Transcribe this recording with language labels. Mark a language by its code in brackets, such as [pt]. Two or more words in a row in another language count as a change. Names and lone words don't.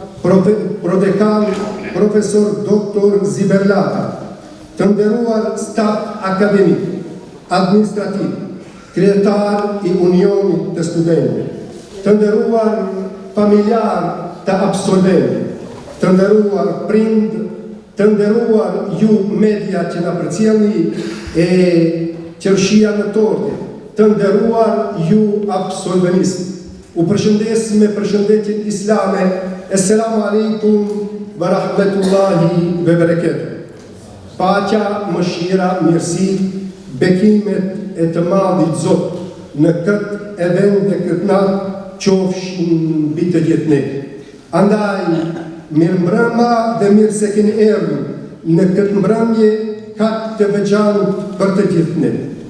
[sq] prodekan Profesor Doktor Ziberlata, të nderuar staf akademik, administrativ, kryetar i Unionit të Studentëve, të nderuar familjar të absolventëve, të nderuar prind, të nderuar ju media që na përcjellni e qershia në torte, të nderuar ju absolvenist. U përshëndes me përshëndetjen islame, [ar] السلام عليكم ورحمة الله وبركاته. [sq] Paqja, mëshira, mirësi, bekimet e të madhit Zot në këtë event dhe këtë natë qofshin mbi të gjithë ne. Andaj, mirë mbrëma dhe mirë se keni erdhur në këtë mbrëmje kaq të veçantë për të gjithë ne.